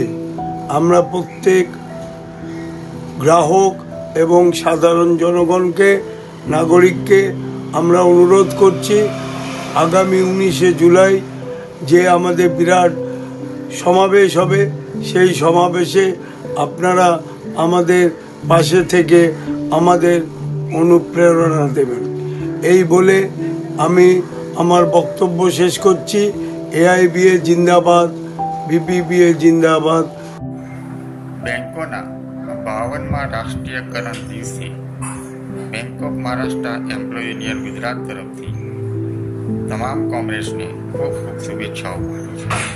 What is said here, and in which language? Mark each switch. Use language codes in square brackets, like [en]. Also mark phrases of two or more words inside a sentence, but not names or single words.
[bn] আমরা প্রত্যেক গ্রাহক এবং সাধারণ জনগণকে, নাগরিককে আমরা অনুরোধ করছি আগামী 19শে জুলাই যে আমাদের বিরাট সমাবেশ হবে, সেই সমাবেশে আপনারা আমাদের পাশে থেকে আমাদের অনুপ্রেরণা দেবেন। এই বলে আমি আমার বক্তব্য শেষ করছি। [hi] એઆઈબીએ जिंदाबाद, બીપીબીએ जिंदाबाद। [gu] બેંકોના 52મા રાષ્ટ્રીયકરણ દિવસે બેંક ઓફ મહારાષ્ટ્ર એમ્પ્લોય યુનિયન ગુજરાત તરફથી તમામ કોમરેડ્સને ખૂબ ખૂબ શુભેચ્છાઓ પાઠવું છું।